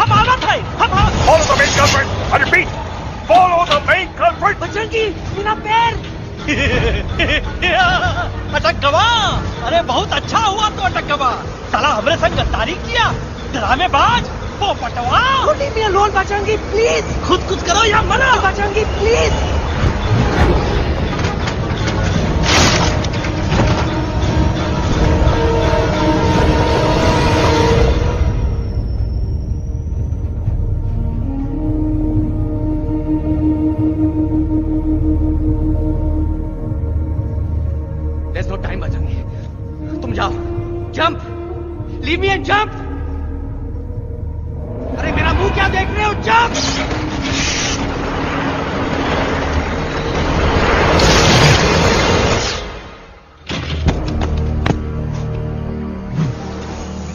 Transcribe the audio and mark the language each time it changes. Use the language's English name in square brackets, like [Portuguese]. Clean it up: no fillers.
[Hindi] हम आना था। [English] Follow the main culprit. I repeat, follow the main culprit. [Hindi] Bajrangi, मेरा पैर! अटक गवा। अरे बहुत अच्छा हुआ तो अटक गवा। साला हमरे संग गद्दारी किया, ड्रामेबाज, पोपटवा। [English] Leave me alone, Bajrangi, please. [Hindi] खुद कुछ करो या मना। Bajrangi, please. [English] There's no time, Bajrangi. [Hindi] तुम जाओ, [English] Jump, leave me and jump। [Hindi] अरे मेरा मुंह क्या देख रहे हो, जंप।